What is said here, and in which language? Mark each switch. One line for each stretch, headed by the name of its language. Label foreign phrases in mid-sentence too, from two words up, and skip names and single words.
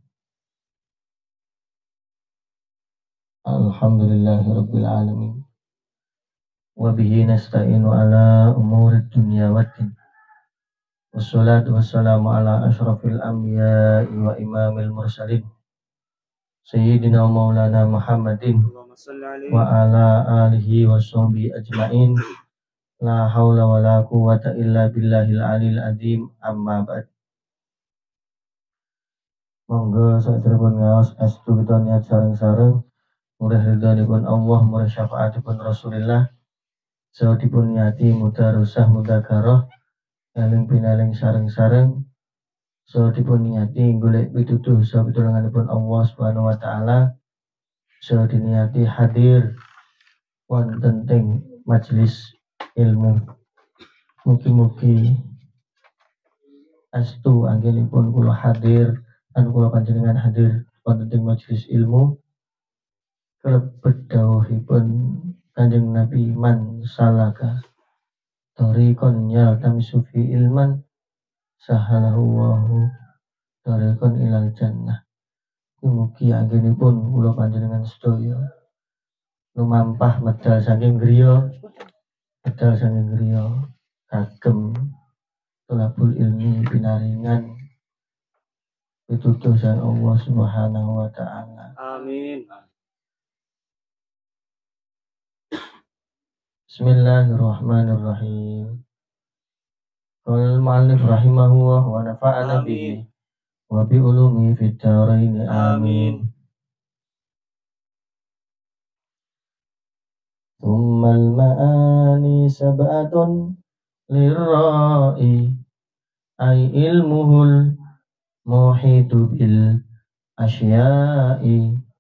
Arabic: الحمد لله رب العالمين وبه نستعين على أمور الدنيا والدين والصلاة والسلام على أشرف الأنبياء وإمام المرسلين سيدنا مولانا محمد وعلى آله وصحبه أجمعين لا حول ولا قوة إلا بالله العلي العظيم أما بعد.
Javanese: Monggo saderepun ngaos astu kita niat sareng-sareng murah ridhanipun Allah murah syafaatipun Rasulillah saha dipun niati
Arabic: مدارسة مذاكرة
Javanese: eling pinaling sareng-sareng so dipun niati golek pitutuh so pitulunganipun Allah
Arabic: سبحانه وتعالى
Javanese: so diniati hadir wonten teng majelis ilmu. Mugi-mugi astu anggenipun kula hadir lan kula panjenengan hadir wonten teng majelis ilmu kelebet dawuhipun Kanjeng Nabi
Arabic: من سلك طريقا يلتمس فيه علما سهل الله له طريقا إلى الجنة.
Javanese: Mugi anggenipun kula panjenengan sedaya lumampah medal saking griya kagem
Arabic: طلب العلم
Javanese: pinaringan pitutuh sang Allah
Arabic: سبحانه وتعالى.
Javanese: Amin.
Arabic: بسم الله الرحمن الرحيم. قال المؤلف رحمه الله ونفعنا به وبعلومه في الدارين آمين. ثم المعاني سبعة للرائي أي علمه المحيط بالأشياء